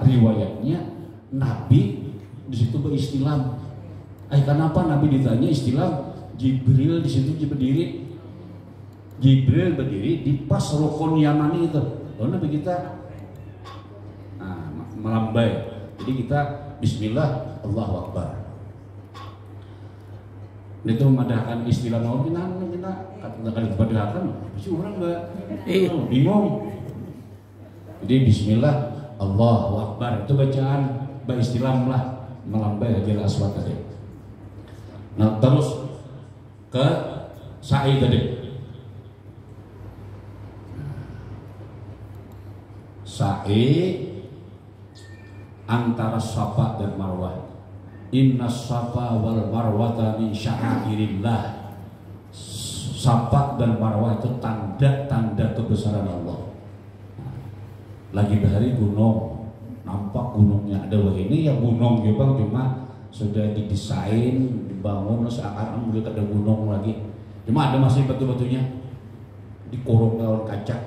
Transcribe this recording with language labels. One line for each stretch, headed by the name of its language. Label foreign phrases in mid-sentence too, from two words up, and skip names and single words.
Indonesian: Riwayatnya Nabi di situ beristilam. Kenapa Nabi ditanya istilam? Jibril di situ berdiri. Jibril berdiri di pas rukun Yamani itu. Lalu Nabi kita melambai. Jadi kita
Arabic: بسم الله الله أكبر.
Indonesian: Itu memadahkan istilah mau kita katakan dipadahkan. Si orang enggak bingung. Jadi
Arabic: بسم الله الله أكبر
Indonesian: itu bacaan beristilam lah melambai Hajar Aswad tadi. Nah terus ke sa'i tadi. Sa'i antara Safa dan Marwah.
Arabic: إن الصفا والمروة من شعائر الله.
Indonesian: Safa dan Marwah itu tanda-tanda kebesaran Allah. Lagi dari gunung, nampak gunungnya ada. Wah ini ya gunung ya Bang, cuma sudah didesain, dibangun seakan-akan udah ada gunung lagi. Cuma ada masih batu-batunya dikurung dalam kaca.